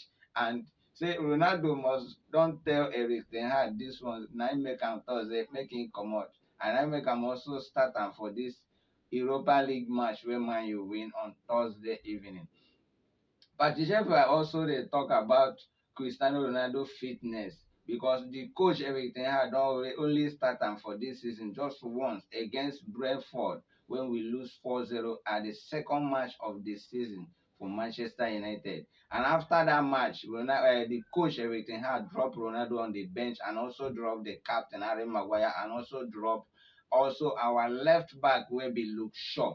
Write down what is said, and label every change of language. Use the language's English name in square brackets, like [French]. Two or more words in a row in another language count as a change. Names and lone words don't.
[Nigerian Pidgin] And say Ronaldo must don tell Eric Ten Hag dis one, na im make am talk say make him comot, and na im make am also start am for dis Europa League match wey Man U win on Thursday evening. Patricia also dey talk about Cristiano Ronaldo fitness, because the coach Eric Ten Hag don only start am for dis season just once against Brentford when we lose 4-0 at the second match of the season for Manchester United. And after that match, the coach Eric Ten Hag drop Ronaldo on the bench and also drop the captain Harry Maguire, and also drop our left back wey be Luke Shaw.